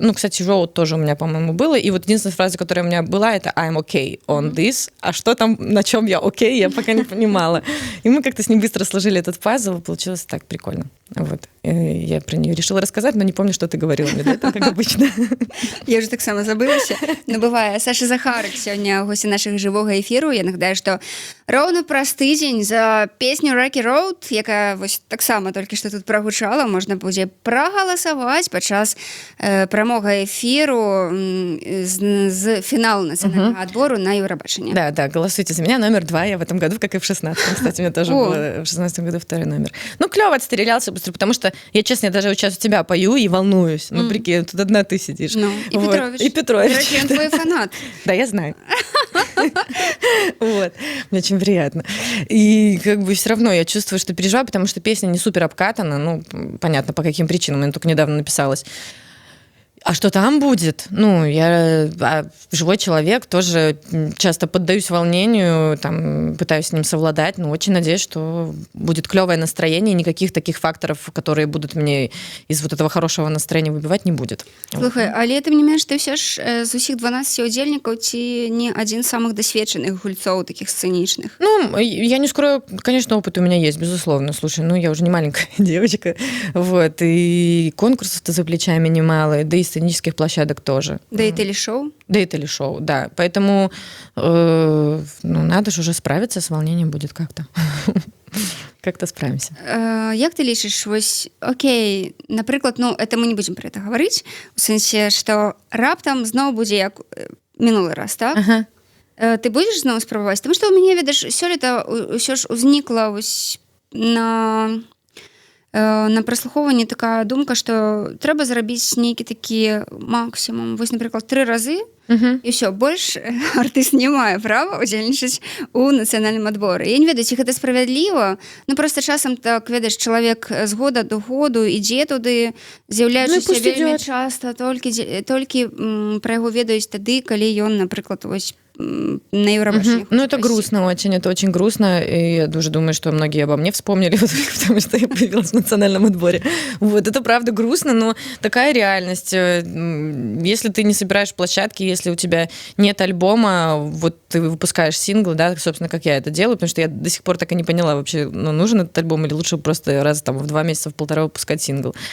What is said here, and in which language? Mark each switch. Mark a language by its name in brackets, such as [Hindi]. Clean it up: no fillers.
[Russian] Ну, кстати, «Road» тоже у меня, по-моему, было, и вот единственная фраза, которая у меня была, это [English] «I'm okay on this», [Russian] а что там, на чем я окей, я пока не понимала. И мы как-то с ней быстро сложили этот пазл, получилось так прикольно. Вот. Я про нее решила рассказать, но не помню, что ты говорила мне, да, как обычно. Я уже так само забылася. Ну, бывае. [Belarusian] Саша Захарык сёння ў госці нашага жывога эфіру. Я нагадаю, што роўна праз тыдзень за песню Rocky Road, якая вось таксама толькі што тут прагучала, можна будзе прагаласаваць падчас прамога эфіру з фіналу нацыянальнага адбору на Евробачанне. [Russian] Да, голосуйте за меня, номер 2 я в этом году, как и в 16-м. Кстати, у меня тоже было в 16-м году второй номер. Ну, клёво отстрелялся быстро, потому что я, честно, я даже сейчас у тебя пою и волнуюсь. Ну, прикинь, тут одна ты сидишь. Ну, и вот. Петрович. И Петрович. Короче, он твой фанат. Да, я знаю. Вот. Мне очень приятно. И как бы все равно я чувствую, что переживаю, потому что песня не супер обкатана. Ну, понятно, по каким причинам. Она только недавно написалась. А что там будет? Ну, я живой человек, тоже часто поддаюсь волнению, там, пытаюсь с ним совладать, но очень надеюсь, что будет клевое настроение, и никаких таких факторов, которые будут мне из вот этого хорошего настроения выбивать, не будет. [Belarusian] Слухай, але тым не менш, ты все ж з усіх 12 удзельнікаў ці не адзін з самых дасведчаных гульцоў таких сценічных? [Russian] Ну, я не скрою, конечно, опыт у меня есть, безусловно. Слушай, ну, я уже не маленькая девочка, вот, и конкурсов-то за плечами немало, да и сценических площадок тоже. Да и телешоу? Да и телешоу, да. Поэтому ну, надо же уже справиться, с волнением будет как-то. Как-то справимся. [Belarusian] Як ты лічыш, вось, окей, напрыклад, ну, [Russian] это мы не будем про это говорить, [Belarusian] у сэнсе, што раптам зноў будзе як мінулы раз, так? Ага. Ты будзеш зноў спрабаваць? Таму што ў мяне, ведаш, сёлета ўсё ж узнікла вось на праслухоўванні такая думка, што трэба зрабіць нейкі такі максімум, вось, напрыклад, 3 разы, і ўсё, больш артыст не мае права удзельнічаць у нацыянальным адборы. Я не ведаю, ці гэта справядліва, ну просто часам так, ведаеш, чалавек з года до году ідзе туды, з'яўляючыся вельмі часта, толькі пра яго ведаюць тады, калі ён, напрыклад, вось на Евробачении. [Russian] Ну, это грустно очень, это очень грустно, и я тоже думаю, что многие обо мне вспомнили, потому что я появилась в национальном отборе. Вот, это правда грустно, но такая реальность. Если ты не собираешь площадки, если у тебя нет альбома, вот ты выпускаешь синглы, да, собственно, как я это делаю, потому что я до сих пор так и не поняла вообще, ну, нужен этот альбом или лучше просто раз там в 2 месяца, в 1,5 выпускать сингл.